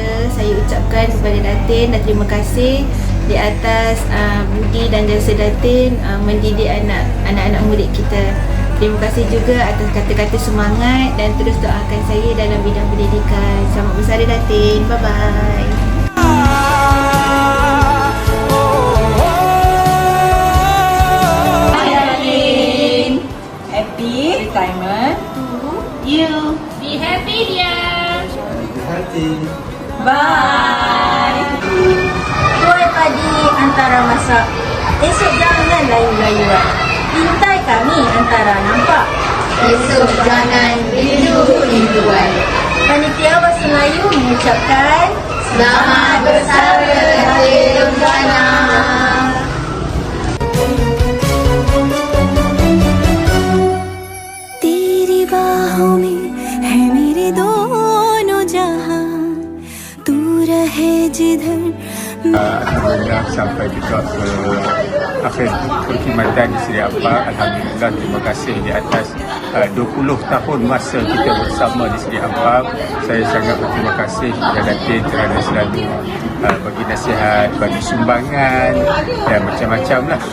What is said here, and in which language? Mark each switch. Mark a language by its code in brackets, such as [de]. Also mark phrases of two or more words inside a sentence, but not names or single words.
[ms] Saya ucapkan kepada Datin dan terima kasih di atas budi dan jasa Datin mendidik anak-anak murid kita. Terima kasih juga atas kata-kata semangat dan terus doakan saya dalam bidang pendidikan. Selamat bersara Datin. Bye-bye. [en] Hi Datin. Happy retirement to you. Be happy dear. Bye. [ms] Tuai padi antara masak. Esok jangan layu-layuan. Pintai kami antara nampak. Esok jangan rindu-rinduan. Panitia Bahasa Melayu mengucapkan Selamat bersara Datin Nurjana. [hi] तेरी बाहों में है मेरे दोनों जहां, तू रहे जिधर. [ms] Alhamdulillah sampai juga ke akhir perkhidmatan di Seri Ampang. Alhamdulillah, terima kasih di atas 20 tahun masa kita bersama di Seri Ampang. Saya sangat berterima kasih kepada Datin kerana selalu bagi nasihat, bagi sumbangan dan macam-macam lah.